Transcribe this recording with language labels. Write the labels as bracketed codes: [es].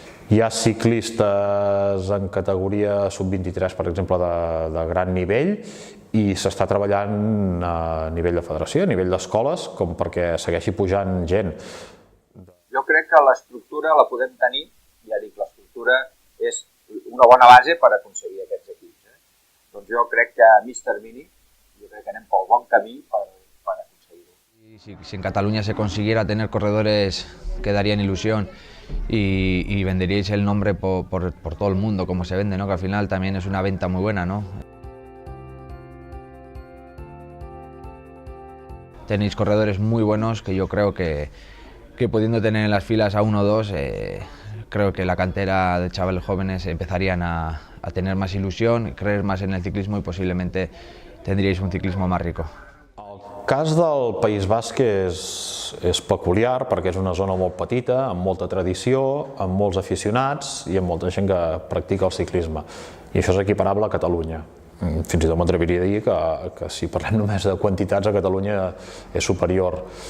[ca] Hi ha ciclistes en categoria sub-23, per exemple, de gran nivell, i s'està treballant a nivell de federació, a nivell d'escoles, com perquè segueixi pujant gent. Jo crec que l'estructura la podem tenir, ja dic, l'estructura és una bona base per aconseguir aquests equips. Doncs jo crec que a mig termini, jo crec que anem pel bon camí per aconseguir-ho. [es] Si en Cataluña se consiguiera tener corredores que darían ilusión y venderíais el nombre por todo el mundo como se vende, ¿no? Que al final también es una venta muy buena, ¿no? Tenéis corredores muy buenos que yo creo que pudiendo tener en las filas a uno o dos, creo que la cantera de chavales jóvenes empezarían a tener más ilusión, creer más en el ciclismo y posiblemente tendríais un ciclismo más rico. [ca] El cas del País Basc és peculiar perquè és una zona molt petita, amb molta tradició, amb molts aficionats i amb molta gent que practica el ciclisme. I això és equiparable a Catalunya. Fins i tot m'atreviria a dir que si parlem només de quantitats, a Catalunya és superior.